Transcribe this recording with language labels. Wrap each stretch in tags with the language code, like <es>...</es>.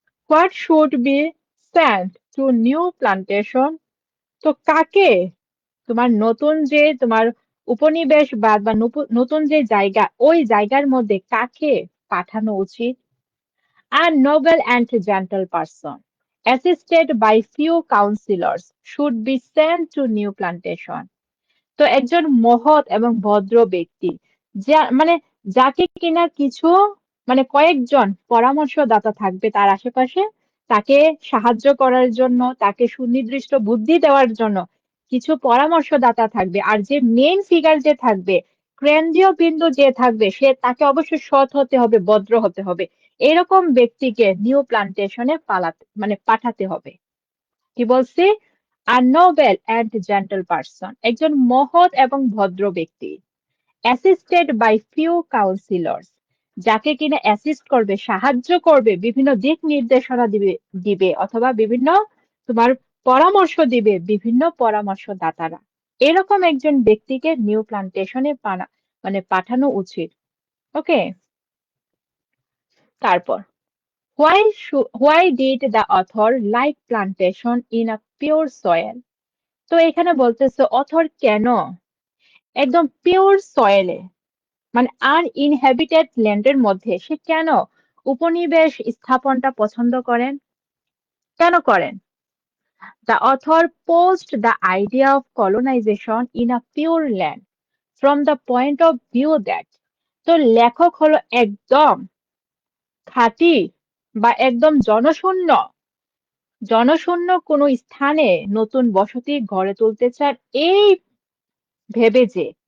<en>What should be sent to new plantation?</en> <bn>তো কাকে তোমার নতুন যে তোমার উপনিবেশবাদ বা নতুন যে জায়গা, ওই জায়গার মধ্যে কাকে পাঠানো উচিত?</bn> <en>A noble and gentle person, assisted by few counselors, should be sent to new plantation.</en> <bn>তো একজন মহৎ এবং ভদ্র ব্যক্তি, যা মানে যাকে কিনা কিছু কয়েকজন পরামর্শদাতা থাকবে তার আশেপাশে, তাকে সাহায্য করার জন্য, তাকে সুনির্দিষ্ট বুদ্ধি দেওয়ার জন্য কিছু পরামর্শদাতা থাকবে। আর যে মেইন ফিগার যে থাকবে, কেন্দ্রীয় বিন্দু যে থাকবে, সে তাকে অবশ্যই সৎ হতে হবে, ভদ্র হতে হবে। এরকম ব্যক্তিকে নিউ প্লান্টেশনে পাঠাতে হবে। কি বলছি? আর</bn> <en>noble and gentle person,</en> <bn>একজন মহৎ এবং ভদ্র ব্যক্তি।</bn> <en>assisted by few councillors,</en> <bn>যাকে কিনা অ্যাসিস্ট করবে, সাহায্য করবে, বিভিন্ন দিক নির্দেশনা দিবে অথবা বিভিন্ন তোমার পরামর্শ দিবে বিভিন্ন পরামর্শদাতারা। এরকম একজন ব্যক্তিকে নিউ প্লান্টেশনে পাঠানো উচিত।</bn> <en>Okay, তারপর why did the author like plantation in a pure soil?</en> <bn>তো এখানে বলতেছে অথর কেন একদম পিওর সয়েলে, আনইনহ্যাবিটেড ল্যান্ডের মধ্যে সে কেন উপনিবেশ স্থাপনটা পছন্দ করেন, কেন করেন?</bn> <en>The author posed the idea of colonization in a pure land from the point of view that,</en> <bn>তো লেখক হলো একদম খাঁটি বা একদম জনশূন্য জনশূন্য কোনো স্থানে নতুন বসতি গড়ে তুলতে চান, এই ভেবে যে</bn>